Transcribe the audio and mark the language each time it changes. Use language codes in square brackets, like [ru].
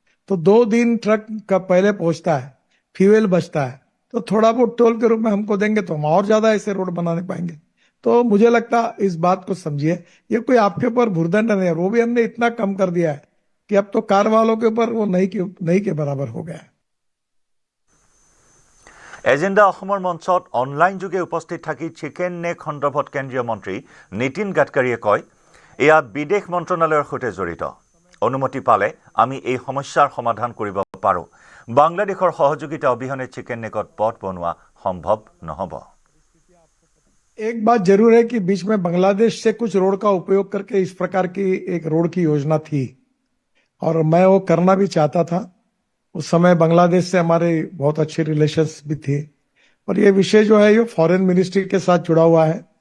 [hi] तो 2 दिन ट्रक का पहले पहुंचता है, फ्यूल बचता है, तो थोड़ा बहुत टोल के रूप में हमको देंगे तो हम और ज्यादा ऐसे रोड बनाने पाएंगे। तो मुझे लगता है इस बात को समझिए, ये कोई आपके ऊपर भुर्दंड नहीं है, वो भी हमने इतना कम कर दिया है कि अब तो कार वालों के ऊपर वो नहीं के बराबर हो गया है। [as] এজেণ্ডা অসমৰ মঞ্চত অনলাইন যোগে উপস্থিত থাকি চিকেন নেক সন্দৰ্ভত কেন্দ্ৰীয় মন্ত্ৰী নীতিন গাডকাৰীয়ে কয়, এয়া বিদেশ মন্ত্ৰণালয়ৰ সৈতে জড়িত। অনুমতি পালে আমি এই সমস্যাৰ সমাধান কৰিব পাৰোঁ। বাংলাদেশৰ সহযোগিতা অবিহনে চিকেন নেকত পথ বনোৱা সম্ভৱ নহ'ব। [hi] एक बात जरूर है कि बीच में बांग्लादेश से कुछ रोड का उपयोग करके इस प्रकार की एक रोड की योजना थी और मैं वो करना भी चाहता था। उस समय बांग्लादेश से हमारे बहुत अच्छे रिलेशंस भी थे, और ये विषय जो है ये फॉरेन मिनिस्ट्री के साथ जुड़ा हुआ है।